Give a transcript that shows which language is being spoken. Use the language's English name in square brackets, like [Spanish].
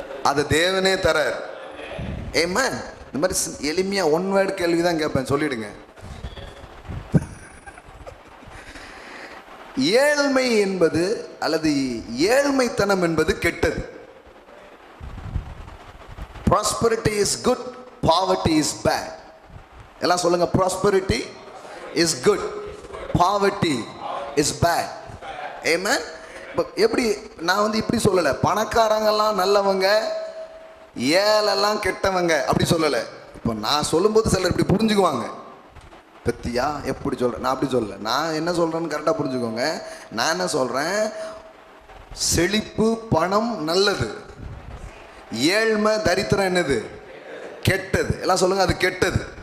[Tamil] அது தேவனே தரார். ஆமென். இந்த மாதிரி எளிமையா ஒன் வேர்டு கேள்வி தான் கேட்பேன், சொல்லிடுங்க. ஏழ்மை என்பது அல்லது ஏழ்மைத்தனம் என்பது கெட்டது. [English] Prosperity is good, poverty is bad. [Tamil] எல்லாம் சொல்லுங்க, [English] prosperity is good, poverty is bad. Amen. [Tamil] எப்படி? நான் இப்படி சொல்லலை, பணக்காரங்கெல்லாம் நல்லவங்க, ஏழெல்லாம் கெட்டவங்க அப்படி சொல்லலை. இப்போ நான் சொல்லும்போது சிலர் இப்படி புரிஞ்சுக்குவாங்க, பத்தியா எப்படி சொல்கிறேன்? நான் அப்படி சொல்லலை. நான் என்ன சொல்கிறேன்னு கரெக்டாக புரிஞ்சுக்கோங்க. நான் என்ன சொல்கிறேன்? செழிப்பு பணம் நல்லது, ஏழ்மை தரித்திரம் என்னது? கெட்டது. எல்லாம் சொல்லுங்கள், அது கெட்டது.